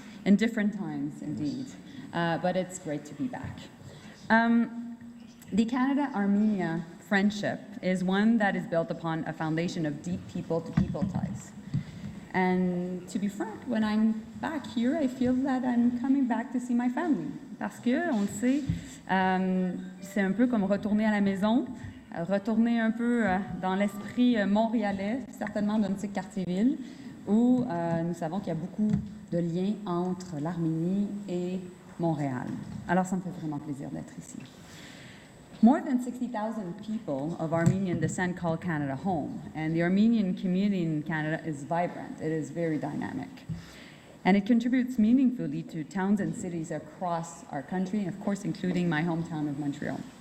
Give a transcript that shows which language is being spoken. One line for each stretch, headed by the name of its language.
English: In different times, indeed. But it's great to be back. The Canada-Armenia friendship is one that is built upon a foundation of deep people-to-people ties. And to be frank, when I'm back here, I feel that I'm coming back to see my family.
French: Parce que, on le sait, c'est un peu comme retourner à la maison, retourner un peu dans l'esprit montréalais, certainement de notre quartier-ville, où nous savons qu'il y a beaucoup de liens entre l'Arménie et Montréal. Alors, ça me fait vraiment plaisir d'être ici.
English: More than 60,000 people of Armenian descent call Canada home, and the Armenian community in Canada is vibrant. It is very dynamic. And it contributes meaningfully to towns and cities across our country, and of course, including my hometown of Montreal.